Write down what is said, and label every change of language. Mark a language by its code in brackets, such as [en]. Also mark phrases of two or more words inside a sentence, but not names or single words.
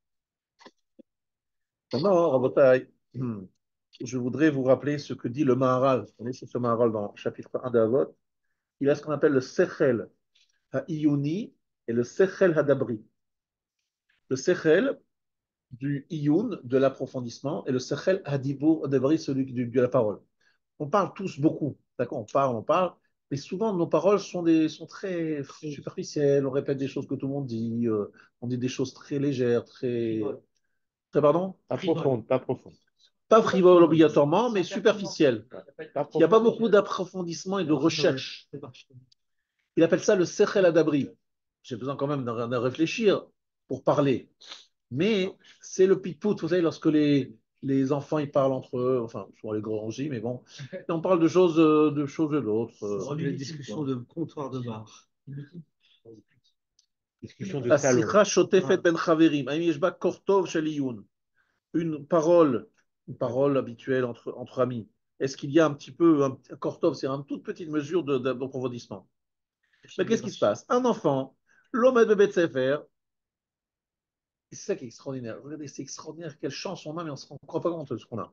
[fr] Maintenant, Rabotai, je voudrais vous rappeler ce que dit le Maharal. Vous connaissez ce Maharal dans le chapitre 1 d'Avot. Il a ce qu'on appelle le [he] Sechel ha-Iyuni [fr] et le [he] Sechel ha-Dabri. [fr] Le Sechel du Iyun, de l'approfondissement, et le [he] Sechel ha-Dibur ha-Dabri, [fr] celui de la parole. On parle tous beaucoup, d'accord? On parle, mais souvent nos paroles sont très superficielles. On répète des choses que tout le monde dit, on dit des choses très légères, très pardon? Pas profonde, pas profonde. Pas frivoles obligatoirement, mais superficielles. Pas Il n'y a pas profonde. beaucoup d'approfondissement et de recherche. Il appelle ça le [he] Sechel Adabri. [fr] J'ai besoin quand même de réfléchir pour parler. Mais c'est le pit-pout, vous savez, lorsque les enfants ils parlent entre eux, enfin, souvent les grands aussi, mais bon, et on parle de choses et d'autres. C'est une discussion de comptoir de bar. Discussion de salon. [he] Asicha shotefet ben chaverim, haim yesh ba kortov shel iyun. [fr] Une parole habituelle entre amis. Est-ce qu'il y a un petit peu, un kortov, c'est une toute petite mesure d'approfondissement. Mais qu'est-ce qui se passe? Un enfant, l'homme de [he] Bet Sefer, [fr] c'est ça qui est extraordinaire. Regardez, c'est extraordinaire, quelle chance on a, mais on ne se rend pas compte de ce qu'on a.